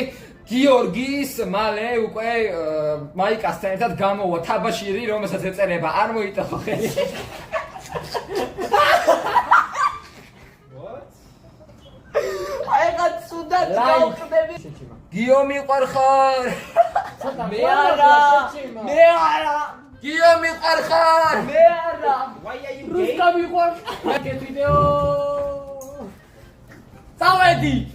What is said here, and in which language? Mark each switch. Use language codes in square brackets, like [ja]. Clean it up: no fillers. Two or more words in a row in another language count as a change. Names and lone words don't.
[ka] გიორგის მალე უკვე მაიკასთან ერთად გამოვა თაბაშირი, რომელსაც ეწერება არ მოიტახო ხელი. [en] What? [ka] აი ხა ცუდად გავხდები. გიო მიყვარხარ. მე არა. მე არა. გიო მიყვარხარ. მე არა. [en] Why are you gay? [ka] რუსკა მიყვარს. მაგეთ ვიდეო. წავედი.